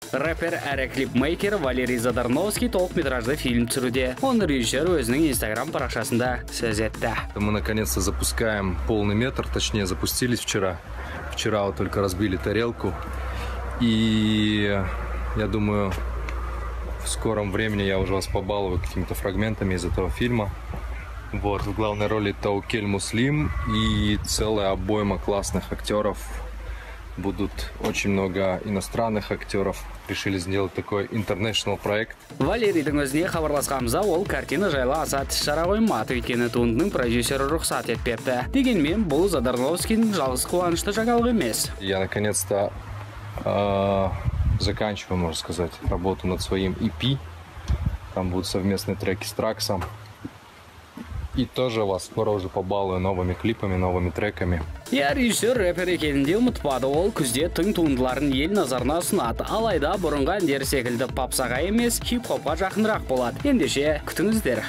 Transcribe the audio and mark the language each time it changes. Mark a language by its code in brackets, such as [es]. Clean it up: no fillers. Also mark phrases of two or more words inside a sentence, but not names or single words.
[kk] Рэпер әрі клипмейкер Валерий Задарновский толықметражды фильм түсіруде. Оны режиссер өзінің Instagram парақшасында сөз етті. [ru] Мы наконец-то запускаем полный метр, точнее запустились вчера. Вчера вот только разбили тарелку. И я думаю, в скором времени я уже вас побалую какими-то фрагментами из этого фильма. Вот, в главной роли Таукель Муслим и целая обойма классных актеров. Будут очень много иностранных актеров. Решили сделать такой international проект. [kk] Валерийдің өзіне хабарласқанымызда ол картина жайлы аса тіс-шара қоймады, өйткені туындының продюсері рұқсат етпепті. Дегенмен бұл Задарновскийдің жалғыз қуанышты жаңалық емес. [ru] Я наконец-то заканчиваю, можно сказать, работу над своим EP. Там будут совместные треки с Траксом. И тоже вас скоро уже побалую новыми клипами, новыми треками. [kk] Я режиссер рэпер екенінде ұмытпады, ол күзде тың туындыларын ел назарына ұсынады. Алайда бұрынғы әндері секілді попсаға емес, хип-хопқа жақынырақ болады. Ендеше күтіңіздер.